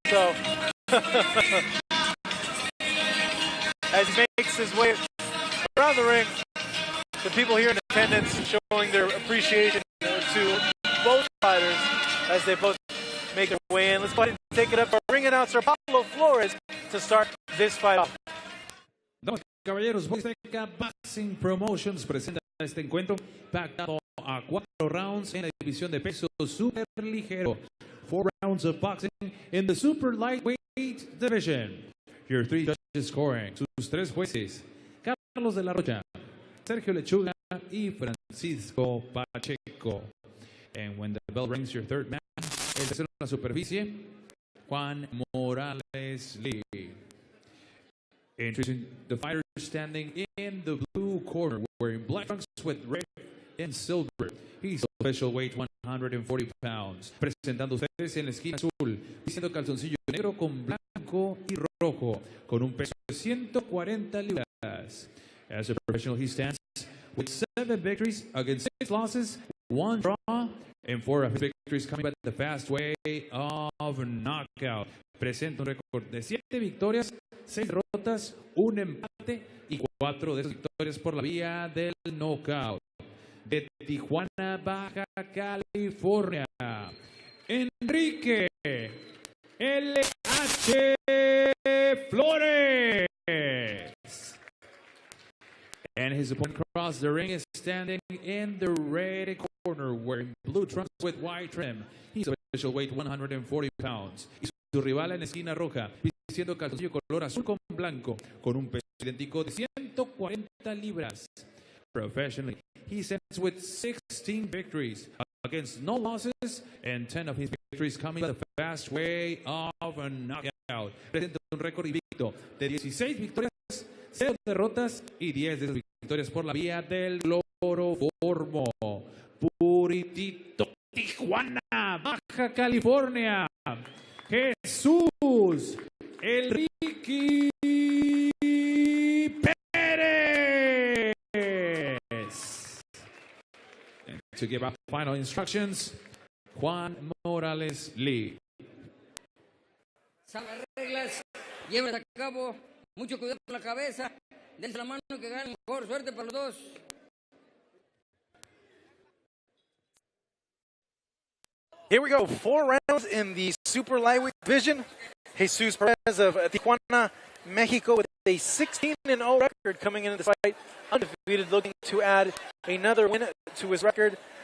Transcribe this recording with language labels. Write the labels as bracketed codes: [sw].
[en] So, as he makes his way around the ring, the people here in attendance showing their appreciation to both fighters as they both make their way in. Let's go ahead and take it up to our ring announcer, Pablo Flores, to start this fight off. [es] Damas y caballeros, Azteca Boxing Promotions presenta este encuentro pactado a 4 rounds en la división de peso super ligero. [en] 4 rounds of boxing in the super lightweight division. Your 3 judges scoring. [es] Sus 3 jueces: Carlos de la Rocha, Sergio Lechuga y Francisco Pacheco. [en] And when the bell rings, your third man, [es] el tercero en la superficie, [en] Juan Morales Lee. Introducing the fighter standing in the blue corner, wearing black trunks with red and silver. He's official weight 140 pounds. [es] Presentando ustedes en la esquina azul, vistiendo calzoncillo negro con blanco y rojo, con un peso de 140 libras. [en] As a professional, he stands with 7 victories against 6 losses, 1 draw, and 4 of his victories coming by the fast way of knockout. [es] Presenta un récord de 7 victorias, 6 derrotas, 1 empate y 4 de esas victorias por la vía del knockout. De Tijuana, Baja California, Enrique LH Flores. [en] And his opponent across the ring is standing in the red corner, wearing blue trunks with white trim. He's official weight 140 pounds. [es] Y su rival en esquina roja, vistiendo calzoncillo color azul con blanco, con un peso idéntico de 140 libras. [en] Professionally, he stands with 16 victories against no losses, and 10 of his victories coming the fast way of a knockout. [es] Presenta un récord invicto de 16 victorias, 0 derrotas y 10 de esas victorias por la vía del cloroformo. Puritito, Tijuana, Baja California, Jesús Enrique Perez. [en] And to give out final instructions, Juan Morales Lee. [es] Saben las reglas, llévenlas a cabo, mucho cuidado con la cabeza, dense la mano que ganen mejor, suerte para los dos. [en] Here we go, 4 rounds in the super lightweight division. Jesus Perez of Tijuana, Mexico, with a 16-0 record coming into this fight, undefeated, looking to add another win to his record.